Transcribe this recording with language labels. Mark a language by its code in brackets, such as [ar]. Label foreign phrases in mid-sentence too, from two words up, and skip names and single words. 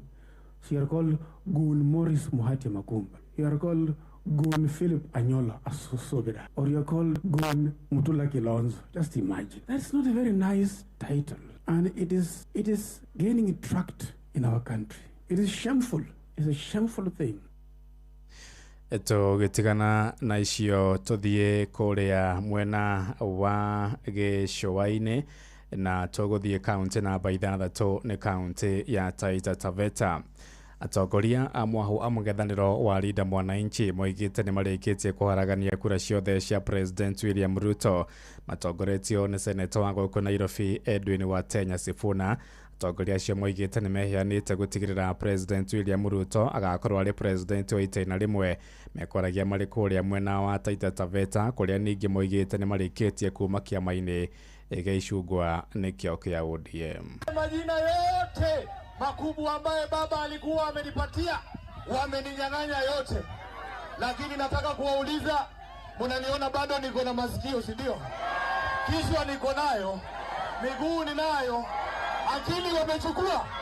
[en] So you are called Goon Morris Muhatia Makumba. You are called Goon Philip Anyola Asosobera. Or you are called Goon Mutula Kilonzo. Just imagine. That's not a very nice title. And it is gaining tract in our country. It is shameful. It's a shameful thing. [ki] Tũgĩtigana na icio tũthiĩ kũrĩa mwena wa gĩcũa-inĩ na tũgũthiĩ kaunti namba 6 nĩ kaunti ya Taita Taveta. Atongoria a mwahu a mũng'ethanĩro wa Linda Mwananchi moigĩte nĩ marĩkĩtie kũharagania kura ciothe cia President William Ruto. Matongoretio nĩ seneta wa gũkũ Nairobi Edwin Watenya Sifuna. Atongoria acio moigĩte nĩ meheanĩte gũtigĩrĩra President William Ruto agakorwo arĩ president wa itĩna rĩmwe. Mekwaragia marĩ kũrĩa mwena wa Taita Taveta, kũrĩa ningĩ moigĩte nĩ marĩkĩtie kuma kĩama-inĩ gĩa icungwa nĩkĩo kĩa ODM. [sw] Majina yote makubwa ambaye baba alikuwa amenipatia wameninyang'anya yote, lakini nataka kuwauliza, mnaniona bado niko na masikio, si ndio? Kichwa niko nayo, miguu ninayo, akili wamechukua.